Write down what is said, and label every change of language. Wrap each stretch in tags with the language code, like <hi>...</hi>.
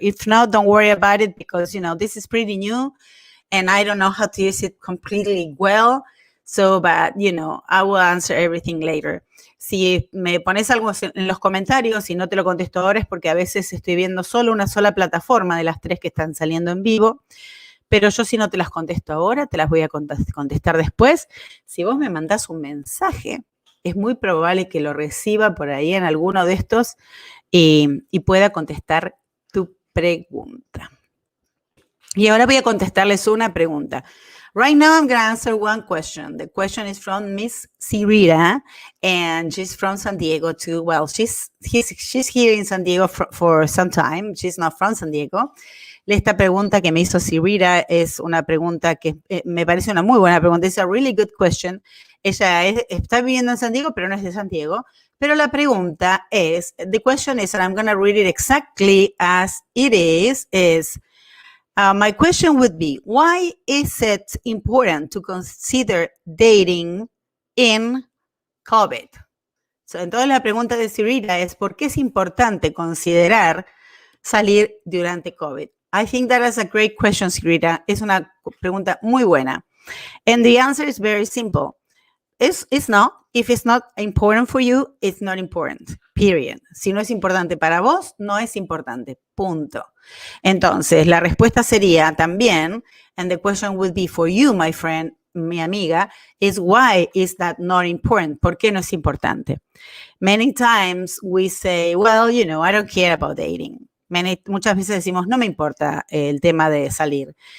<en>If not, don't worry about it because, this is pretty new and I don't know how to use it completely well. So, but, I will answer everything later.</en> <es>Si me pones algo en los comentarios y no te lo contesto ahora es porque a veces estoy viendo solo una sola plataforma de las 3 que están saliendo en vivo. Pero yo si no te las contesto ahora, te las voy a contestar después. Si vos me mandás un mensaje, es muy probable que lo reciba por ahí en alguno de estos y pueda contestar tu pregunta. Y ahora voy a contestarles una pregunta.</es> <en>Right now, I'm going to answer one question. The question is from Miss Sirita, and she's from San Diego too. Well, she's here in San Diego for some time. She's not from San Diego.</en> <es>Esta pregunta que me hizo Sirita es una pregunta que me parece una muy buena pregunta.</es> <en>It's a really good question.</en> <es>Ella está viviendo en San Diego, pero no es de San Diego. Pero la pregunta es,</es> <en>the question is, and I'm going to read it exactly as it is my question would be, why is it important to consider dating in COVID?</en> <es>So, entonces la pregunta de Sirita es, ¿por qué es importante considerar salir durante COVID?</es> <en>I think that is a great question, Sirita.</en> <es>Es una pregunta muy buena.</es> <en>And the answer is very simple. It's not. If it's not important for you, it's not important.</en> <es>Period. Si no es importante para vos, no es importante. Punto. Entonces, la respuesta sería también,</es> <en>and the question would be for you, my friend,</en> <es>mi amiga,</es> <en>is why is that not important?</en> <es>¿Por qué no es importante?</es> <en>Many times we say, well, I don't care about dating.</en> <es>Muchas veces decimos, no me importa el tema de salir.</es>